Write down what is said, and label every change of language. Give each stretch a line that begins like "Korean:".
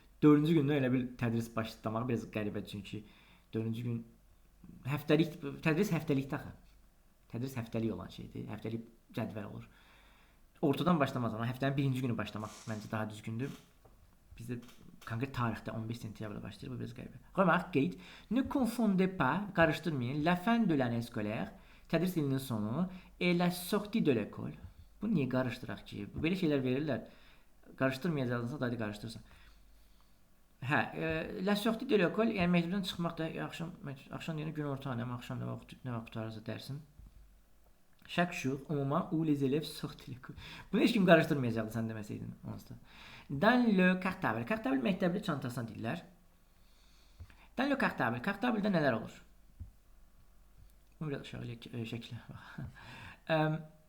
Azerbaijani: 4-cü gündən elə bir tədris başlamaq biraz qəribədir çünki 4-cü gün həftəlik tədris həftəlikdə axı. Tədris həftəlik olan şeydir. Həftəlik cədvəl olur. Ortadan başlamaz amma həftənin 1-ci günü başlamaq məncə daha düzgündür. Bizdə konkret tarixdə 15 sentyabrda başlayır, bu biraz qəribə.
French: Remarque, ne confondez pas,
Azerbaijani: qarışdırmayın,
French: la fin de l'année scolaire,
Azerbaijani: tədris ilinin sonu,
French: et la sortie de l'école.
Azerbaijani: Bu niyə qarışdıraq ki? Belə şeylər verirlər. Qarışdırmayacaqsınız, hadi qarışdırsan. Hə,
French: la sortie de l'école,
Azerbaijani: yəni məktəbdən çıxmaq da axşam yəni günorta, axşam nə vaxt qutarırsa dərsin.
French: Chaque jour, au moment où les élèves sortent de l'école.
Azerbaijani: Bunu heç kim qarışdırmayacaqdı, sən deməsəydin onsuz da.
French: Dans le cartable.
Azerbaijani: Cartable məktəbli çantasına deyirlər.
French: Dans le cartable.
Azerbaijani: Cartable'da nələr olur? Bunu biraz aşağı şəklə bax.